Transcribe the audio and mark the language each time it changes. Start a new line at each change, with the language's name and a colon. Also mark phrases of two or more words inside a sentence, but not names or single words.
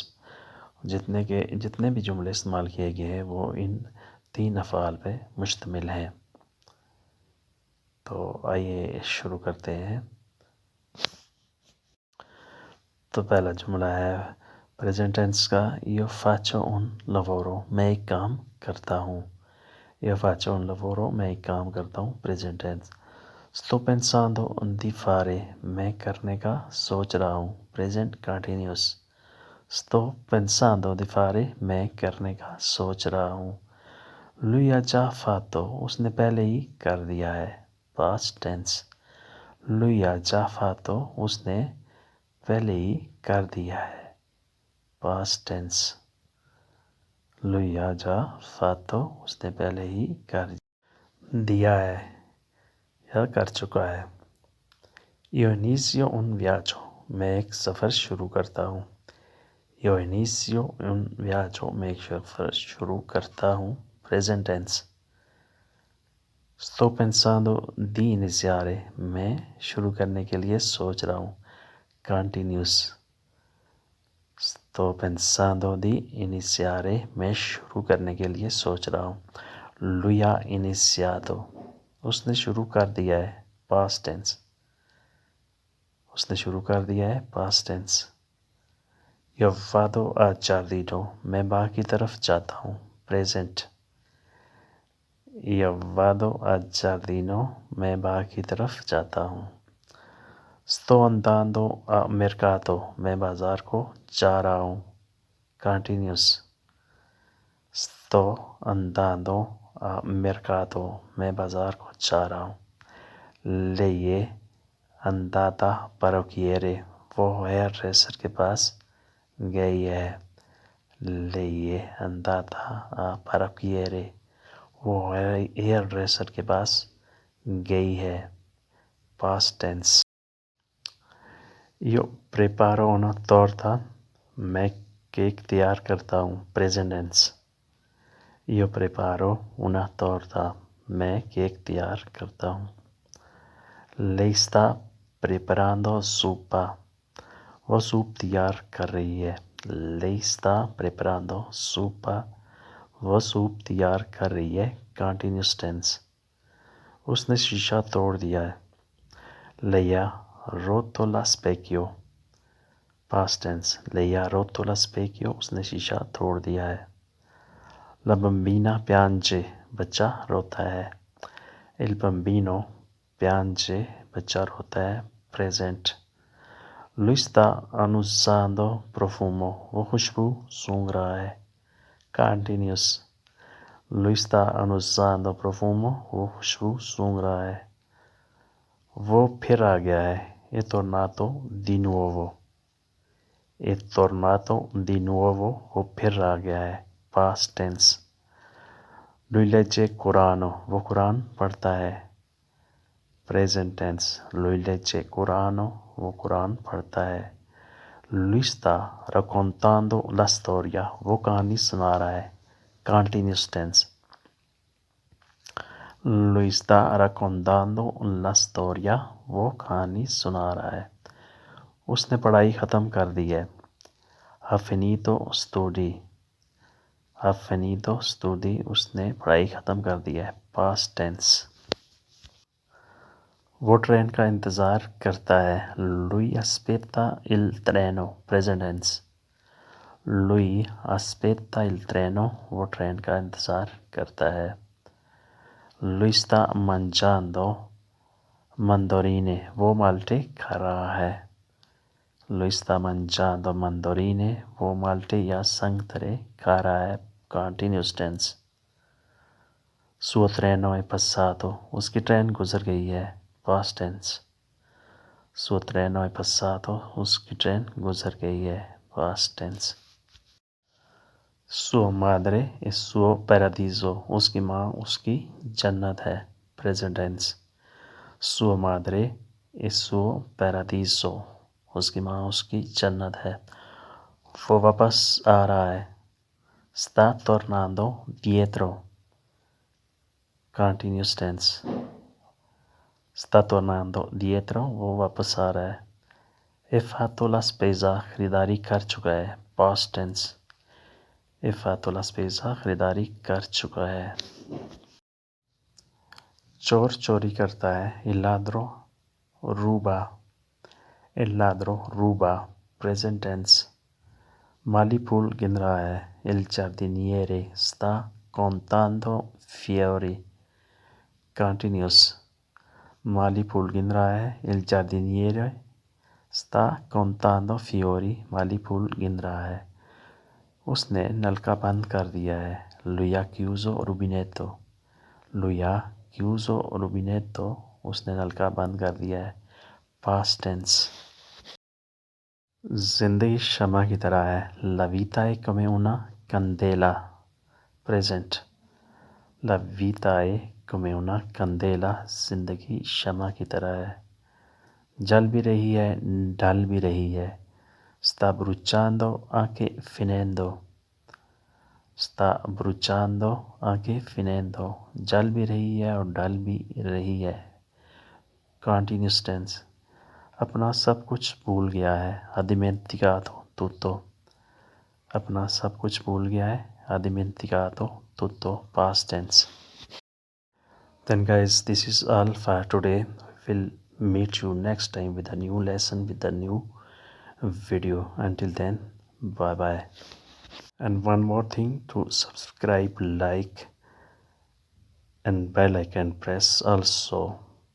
Urdu: جتنے بھی جملے استعمال کیے گئے ہیں وہ ان 3 افعال پہ مشتمل ہیں۔ تو آئیے شروع کرتے ہیں۔ تو پہلا جملہ ہے
English: present tense
Urdu: کا:
Italian: Io faccio un lavoro،
Urdu: میں ایک کام کرتا ہوں۔
Italian: Io faccio un lavoro،
Urdu: میں ایک کام کرتا ہوں،
English: present tense.
Italian: Sto pensando di fare،
Urdu: میں کرنے کا سوچ رہا ہوں،
English: present continuous.
Italian: Sto pensando di fare،
Urdu: میں کرنے کا سوچ رہا ہوں۔
Italian: Lui ha già fatto،
Urdu: اس نے پہلے ہی کر دیا ہے،
English: past tense.
Italian: Lui ha già fatto،
Urdu: اس نے پہلے ہی کر دیا ہے،
English: past tense.
Italian: Lui ha già fatto،
Urdu: اس نے پہلے ہی کر دیا ہے یا کر چکا ہے۔
Italian: Io inizio un viaggio،
Urdu: میں ایک سفر شروع کرتا ہوں۔
Italian: Io inizio un viaggio،
Urdu: میں ایک سفر شروع کرتا ہوں،
English: present tense.
Italian: Sto pensando di iniziare،
Urdu: میں شروع کرنے کے لیے سوچ رہا ہوں، کنٹینیوس۔
Italian: Sto pensando di iniziare،
Urdu: میں شروع کرنے کے لیے سوچ رہا ہوں۔
Italian: Lui ha iniziato،
Urdu: اس نے شروع کر دیا ہے،
English: past tense.
Urdu: اس نے شروع کر دیا ہے،
English: past tense.
Italian: Io vado al giardino،
Urdu: میں باغ کی طرف جاتا ہوں، پریزنٹ۔
Italian: Io vado al giardino،
Urdu: میں باغ کی طرف جاتا ہوں۔
Italian: Sto andando al mercato،
Urdu: میں بازار کو جا رہا ہوں، کنٹینیوس۔
Italian: Sto andando al mercato،
Urdu: میں بازار کو جا رہا ہوں۔
Italian: Lei è andata al parrucchiere،
Urdu: وہ
English: hair dresser
Urdu: کے پاس گئی ہے۔
Italian: Lei è andata al parrucchiere،
Urdu: وہ
English: hair dresser
Urdu: کے پاس گئی ہے،
English: past tense.
Italian: Io preparo una torta،
Urdu: میں کیک تیار کرتا ہوں،
English: present tense.
Italian: Io preparo una torta،
Urdu: میں کیک تیار کرتا ہوں۔
Italian: Lei sta preparando zuppa،
Urdu: وہ سوپ تیار کر رہی ہے۔
Italian: Lei sta preparando zuppa،
Urdu: وہ سوپ تیار کر رہی ہے،
English: continuous tense.
Urdu: اس نے شیشہ توڑ دیا ہے۔
Italian: Lei ha rotto lo specchio،
English: past tense.
Italian: Lei ha rotto lo specchio،
Urdu: اس نے شیشہ توڑ دیا ہے۔
Italian: La bambina piange،
Urdu: بچہ روتا ہے۔
Italian: Il bambino piange،
Urdu: بچہ روتا ہے، پریزنٹ۔
Italian: Lui sta annusando profumo،
Urdu: وہ خوشبو سونگھ رہا ہے، کنٹینیوس۔
Italian: Lui sta annusando profumo،
Urdu: وہ خوشبو سونگھ رہا ہے۔ وہ پھر آ گیا ہے،
Italian: è tornato di nuovo، è tornato di nuovo،
Urdu: وہ پھر آ گیا ہے،
English: past tense.
Italian: Lui legge
Urdu: قرآن، وہ قرآن پڑھتا ہے،
English: present tense.
Italian: Lui legge
Urdu: قرآن، وہ قرآن پڑھتا ہے۔
Italian: Lui sta raccontando la storia،
Urdu: وہ کہانی سنا رہا ہے،
English: continuous tense.
Italian: Lui sta raccontando la storia،
Urdu: وہ کہانی سنا رہا ہے۔ اس نے پڑھائی ختم کر دی ہے۔
Italian: Ha finito studi، ha finito studi،
Urdu: اس نے پڑھائی ختم کر دی ہے،
English: past tense.
Urdu: وہ ٹرین کا انتظار کرتا ہے۔
Italian: Lui aspetta il treno،
English: present tense.
Italian: Lui aspetta il treno،
Urdu: وہ ٹرین کا انتظار کرتا ہے۔
Italian: Lui sta mangiando mandorine،
Urdu: وہ مالٹے کھا رہا ہے۔
Italian: Lui sta mangiando mandorine،
Urdu: وہ مالٹے یا سنگترے کھا رہا ہے،
English: continuous tense.
Italian: Suo treno è passato،
Urdu: اس کی ٹرین گزر گئی ہے،
English: past tense.
Italian: Suo treno è passato،
Urdu: اس کی ٹرین گزر گئی ہے،
English: past tense.
Italian: Sua madre è suo paradiso،
Urdu: اس کی ماں اس کی جنت ہے،
English: present tense.
Italian: Sua madre il suo paradiso,
Urdu: اس کی ماں اس کی جنت ہے. وہ واپس آ رہا ہے.
Italian: sta tornando dietro,
English: continuous tense.
Italian: sta tornando dietro,
Urdu: وہ واپس آ رہا ہے.
Italian: e fatto la spesa,
Urdu: خریداری کر چکا ہے,
English: past tense.
Italian: e fatto la spesa,
Urdu: خریداری کر چکا ہے. چور چوری کرتا ہے,
Italian: il ladro ruba, il ladro ruba,
English: present tense.
Urdu: مالی پھول گن رہا ہے,
Italian: il giardiniere sta contando fiori, continuous.
Urdu: مالی پھول گن رہا ہے,
Italian: il giardiniere sta contando fiori,
Urdu: مالی پھول گن رہا ہے. اس نے نل کا بند کر دیا ہے,
Italian: lui ha chiuso rubinetto, lui ha chiuso rubinetto,
Urdu: اس نے نل کا بند کر دیا ہے,
English: past tense.
Urdu: زندگی شمع کی طرح ہے,
Italian: la vita è come una candela, present. la vita è come una candela,
Urdu: زندگی شمع کی طرح ہے. جل بھی رہی ہے, ڈھل بھی رہی ہے.
Italian: sta bruciando anche finendo, sta bruciando anche finendo,
Urdu: جل بھی رہی ہے اور ڈھل بھی رہی ہے.
English: continuous tense.
Urdu: اپنا سب کچھ بھول گیا ہے,
Italian: ha dimenticato tutto,
Urdu: اپنا سب کچھ بھول گیا ہے,
Italian: ha dimenticato tutto,
English: past tense. Then guys, this is all for today. We'll meet you next time with a new lesson, with a new video. Until then, bye bye. And one more thing, to subscribe, like and bell icon press also.